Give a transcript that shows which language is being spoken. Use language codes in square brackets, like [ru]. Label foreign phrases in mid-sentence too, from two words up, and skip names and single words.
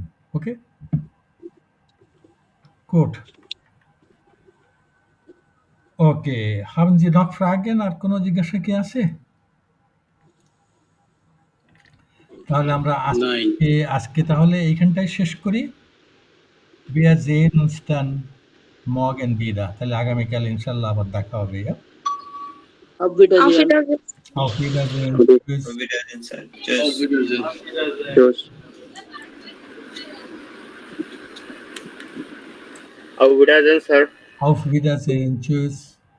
[en] Okay, good. ওকে, [de] haben Sie noch Fragen? [bn] আর কোনো জিজ্ঞাসা কি আছে? তাহলে আমরা আজকে তাহলে এইখানটাই শেষ করি। [de] Wir sehen uns dann morgen wieder. [bn] তাহলে আগামীকাল ইনশাআল্লাহ আবার দেখা হবে। [de] Auf Wiedersehen. Auf Wiedersehen. Tschüss. Auf Wiedersehen, Sir. Auf Tschüss. Wiedersehen. Auf Wiedersehen, Sir. Auf Wiedersehen. Tschüss.